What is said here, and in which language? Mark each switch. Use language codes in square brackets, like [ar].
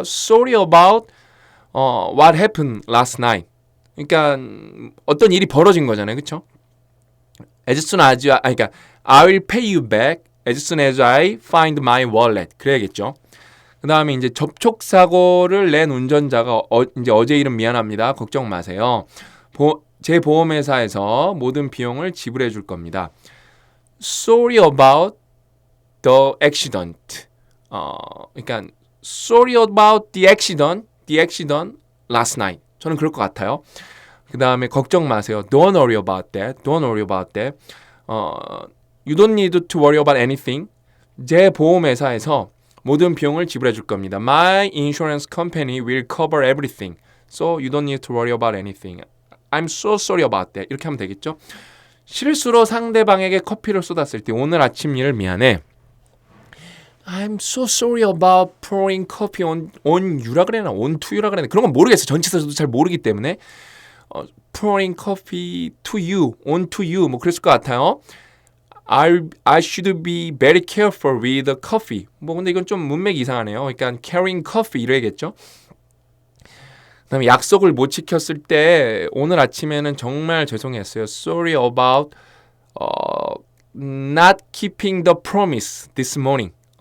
[en] Sorry about what happened last night. [ko] 그러니까 어떤 일이 벌어진 거잖아요, 그렇죠? [en] As soon as [ko] 그러니까 [en] I will pay you back as soon as I find my wallet. [ko] 그래야겠죠. 그 다음에 이제 접촉 사고를 낸 운전자가 이제 어제 일은 미안합니다. 걱정 마세요. 제 보험회사에서 모든 비용을 지불해 줄 겁니다. [en] Sorry about the accident. [ko] 그러니까 [en] sorry about the accident last night. [ko] 저는 그럴 것 같아요. 그 다음에 걱정 마세요. [en] Don't worry about that. Don't worry about that. You don't need to worry about anything. [ko] 제 보험회사에서 모든 비용을 지불해 줄 겁니다. [en] My insurance company will cover everything. So you don't need to worry about anything. I'm so sorry about that. [ko] 이렇게 하면 되겠죠? 실수로 상대방에게 커피를 쏟았을 때 오늘 아침 일을 미안해. [en] I'm so sorry about pouring coffee on you라 그래나 on to you라 그래나 [ko] 그런 건 모르겠어요. 전치사 저도 잘 모르기 때문에 [en] pouring coffee to you, on to you [ko] 뭐 그랬을 것 같아요. [en] I should be very careful with the coffee. [ko] 뭐 근데 이건 좀 문맥이 이상하네요. 그러니까 [en] carrying coffee [ko] 이래야겠죠. 그다음에 약속을 못 지켰을 때 오늘 아침에는 정말 죄송했어요. [en] Sorry about not keeping the promise this morning.